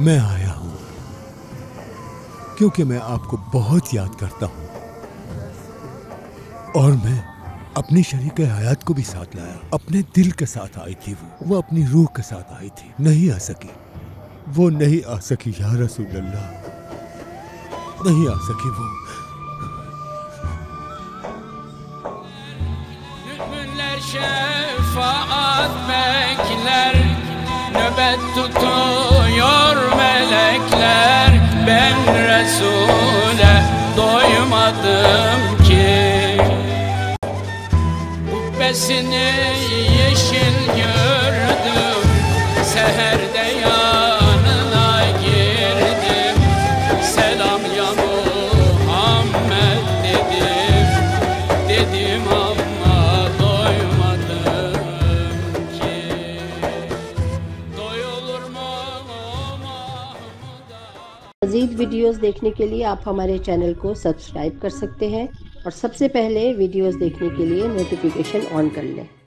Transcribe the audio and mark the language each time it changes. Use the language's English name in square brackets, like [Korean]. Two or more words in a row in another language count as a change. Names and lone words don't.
[Hindi] मैं आया हूँ क्योंकि मैं आपको बहुत याद करता हूँ और मैं अपनी शरीक हयात को भी साथ लाया। अपने दिल के साथ आई थी वो अपनी रूह के साथ आई थी। नहीं आ सकी, वो नहीं आ सकी [Arabic] يا رسول الله, [Hindi] नहीं आ सकी वो। [Turkish] Şefaat bekler, nöbet tutuyor melekler. Ben Resul'e doymadım ki. Kubbesini yeşil gördüm, seherde yanına girdim. Selam ya Muhammed dedim, dedim [Hindi] मज़ीद वीडियोस देखने के लिए आप हमारे चैनल को सब्सक्राइब कर सकते हैं और सबसे पहले वीडियोस देखने के लिए [English] notification on [Hindi] कर लें।